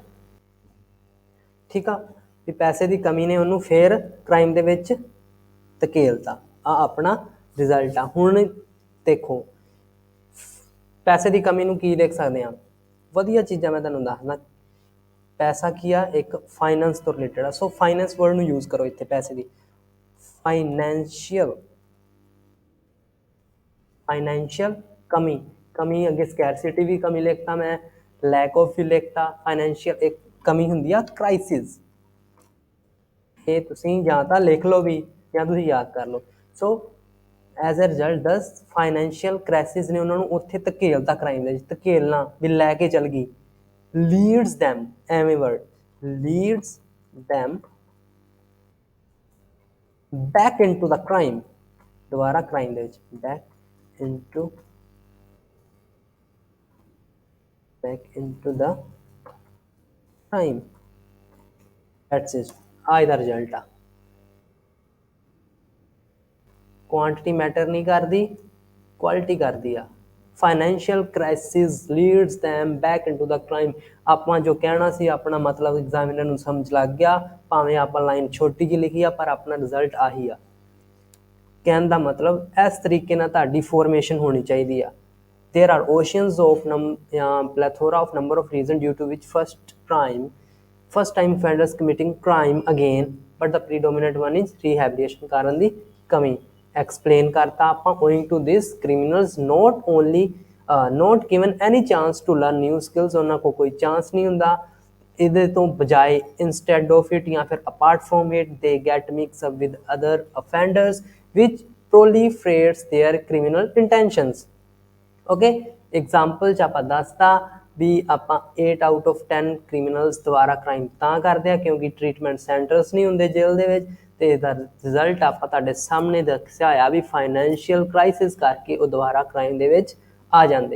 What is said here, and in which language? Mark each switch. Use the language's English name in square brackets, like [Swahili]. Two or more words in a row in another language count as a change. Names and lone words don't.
[Punjabi] ਠੀਕ ਆ, ਵੀ ਪੈਸੇ ਦੀ ਕਮੀ ਨੇ ਉਹਨੂੰ ਫਿਰ ਕ੍ਰਾਈਮ ਦੇ ਵਿੱਚ ਧਕੇਲਤਾ, ਆ ਆਪਣਾ ਰਿਜ਼ਲਟ ਆ। ਹੁਣ ਦੇਖੋ ਪੈਸੇ ਦੀ ਕਮੀ ਨੂੰ ਕੀ ਲਿਖ ਸਕਦੇ ਹਾਂ, ਵਧੀਆ ਚੀਜ਼ਾਂ ਮੈਂ ਤੁਹਾਨੂੰ ਦੱਸਦਾ। ਪੈਸਾ ਕੀ ਆ, ਇੱਕ ਫਾਈਨੈਂਸ ਤੋਂ ਰਿਲੇਟਡ ਆ। ਸੋ [English] finance word [Punjabi] ਨੂੰ ਯੂਜ਼ ਕਰੋ ਇੱਥੇ ਪੈਸੇ ਦੀ। ਫਾਈਨੈਂਸ਼ੀਅਲ ਕਮੀ ਅੱਗੇ ਸਕੈਰਸਿਟੀ ਭੀ ਕਮੀ ਲਿਖਦਾ ਮੈਂ, [English] lack of [Punjabi] ਭੀ ਲਿਖਦਾ। ਫਾਈਨੈਂਸ਼ੀਅਲ ਇੱਕ ਕਮੀ ਹੋਂਗੀ ਆ ਕ੍ਰਾਈਸਿਸ, ਇਹ ਤੁਸੀਂ ਜਾਂ ਤਾਂ ਲਿਖ ਲਓ ਵੀ ਜਾਂ ਤੁਸੀਂ ਯਾਦ ਕਰ ਲਓ। [English] so as a result this financial crisis [Punjabi] ਨੇ ਉਹਨਾਂ ਨੂੰ ਉੱਥੇ ਧਕੇਲਤਾ ਕ੍ਰਾਈਮ ਦੇ ਵਿੱਚ, ਧਕੇਲਣਾ ਵੀ ਲੈ ਕੇ ਚੱਲ ਗਈ। [English] ਲੀਡਸ them, ਐਵੇਂ ਵਰਡ, ਲੀਡਸ them back into the crime, [Punjabi] ਦੁਬਾਰਾ ਕ੍ਰਾਈਮ ਦੇ ਵਿੱਚ, [English] back into the crime, that's it, [Punjabi] ਆ ਇਹਦਾ ਰਿਜ਼ਲਟ ਆ। [English] quantity matter [Punjabi] ਨਹੀਂ ਕਰਦੀ, ਕੁਆਲਿਟੀ ਕਰਦੀ ਆ। [English] financial crisis leads them back into the crime, [Punjabi] ਆਪਾਂ ਜੋ ਕਹਿਣਾ ਸੀ ਆਪਣਾ ਮਤਲਬ ਐਗਜ਼ਾਮੀਨਰ ਨੂੰ ਸਮਝ ਲੱਗ ਗਿਆ, ਭਾਵੇਂ ਆਪਾਂ ਲਾਈਨ ਛੋਟੀ ਜਿਹੀ ਲਿਖੀ ਆ ਪਰ ਆਪਣਾ ਰਿਜ਼ਲਟ ਆਹੀ ਆ। ਕਹਿਣ ਦਾ ਮਤਲਬ ਇਸ ਤਰੀਕੇ ਨਾਲ ਤੁਹਾਡੀ ਫੋਰਮੇਸ਼ਨ ਹੋਣੀ ਚਾਹੀਦੀ ਆ। [English] There are oceans of plethora of number of reasons due to which first time offenders committing crime again, but the predominant one is rehabilitation, [Punjabi] ਕਾਰਨ ਦੀ ਕਮੀ। explain ਕਰਤਾ ਆਪਾਂ, [English] owing to this criminals not given any chance to learn new skills, [Punjabi] ਉਹਨਾਂ ਕੋਲ ਕੋਈ ਚਾਂਸ ਨਹੀਂ ਹੁੰਦਾ ਇਹਦੇ ਤੋਂ ਬਜਾਏ, [English] instead of it [Punjabi] ਜਾਂ ਫਿਰ [English] apart from it, they get mixed up with other offenders which proliferates their criminal intentions। [Punjabi] ਓਕੇ, ਐਗਜ਼ਾਮਪਲ 'ਚ ਆਪਾਂ ਦੱਸਤਾ ਵੀ ਆਪਾਂ [English] 8 out of 10 criminals [Punjabi] ਦੁਬਾਰਾ ਕ੍ਰਾਈਮ ਤਾਂ ਕਰਦੇ ਆ ਕਿਉਂਕਿ [English] treatment centres [Punjabi] ਨਹੀਂ ਹੁੰਦੇ ਜੇਲ੍ਹ ਦੇ ਵਿੱਚ, ਅਤੇ ਇਹਦਾ ਰਿਜ਼ਲਟ ਆਪਾਂ ਤੁਹਾਡੇ ਸਾਹਮਣੇ ਦੱਸਿਆ ਹੋਇਆ ਵੀ [English] financial crisis [Punjabi] ਕਰਕੇ ਉਹ ਦੁਬਾਰਾ ਕ੍ਰਾਈਮ ਦੇ ਵਿੱਚ ਆ ਜਾਂਦੇ ਆ।